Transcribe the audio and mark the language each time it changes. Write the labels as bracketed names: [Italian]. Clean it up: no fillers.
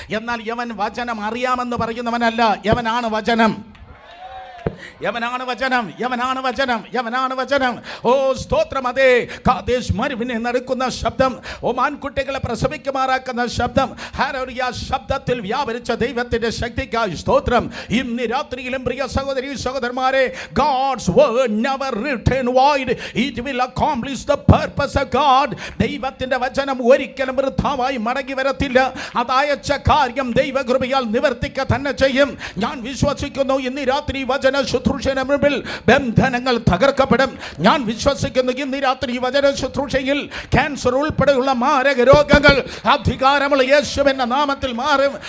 [Malayalam] എന്നാൽ യവൻ വചനം അറിയാമെന്ന് പറയുന്നവനല്ല, യവനാണ് വചനം. യവനാണ് വചനം, യവനാണ് വചനം, യവനാണ് വചനം. ഓ സ്തോത്രം. അതേ കാദേശ് മരുവിനെ നടക്കുന്ന ശബ്ദം, മാൻകുട്ടികളെ പ്രസവിക്കുമാറാക്കുന്ന ശബ്ദം, ഹല്ലേലൂയ. ശബ്ദത്തിൽ വ്യാപരിച്ച ദൈവത്തിന്റെ ശക്തിക്കായി സ്തോത്രം. ഇന്ന് രാത്രിയിലും പ്രിയ സഹോദരി സഹോദരന്മാരെ, [English] God's word never return void, it will accomplish the purpose of God. [Malayalam] ദൈവത്തിന്റെ വചനം ഒരിക്കലും വൃഥാവായി മടങ്ങി വരത്തില്ല. അതയച്ച കാര്യം ദൈവകൃപയാൽ നിവർത്തിക്ക തന്നെ ചെയ്യും. ഞാൻ വിശ്വസിക്കുന്നു ഇന്ന് രാത്രി വചന ശുശ്രൂഷയുടെ മുമ്പിൽ ബന്ധനങ്ങൾ തകർക്കപ്പെടും. ഞാൻ വിശ്വസിക്കുന്നു ഇന്ന് രാത്രി വചന ശുശ്രൂഷയിൽ ക്യാൻസർ ഉൾപ്പെടെയുള്ള മാരക രോഗങ്ങൾ അധികാരമുള്ള യേശുവിന്റെ നാമത്തിൽ മാറും.